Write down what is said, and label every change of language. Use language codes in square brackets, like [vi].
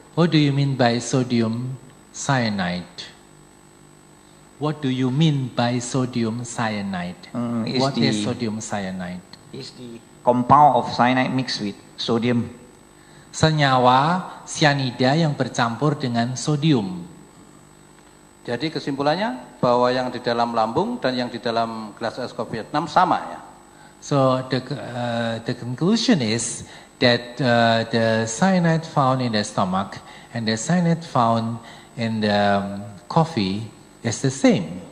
[en] What do you mean by sodium cyanide? What do you mean by sodium cyanide? What is sodium cyanide? It's the compound of cyanide mixed with sodium. [id] Senyawa cyanida yang bercampur dengan sodium. Jadi kesimpulannya bahwa yang di dalam lambung dan yang di dalam gelas es kopi Vietnam sama ya. [en] So the conclusion is that the cyanide found in the stomach and the cyanide found in the coffee is the same.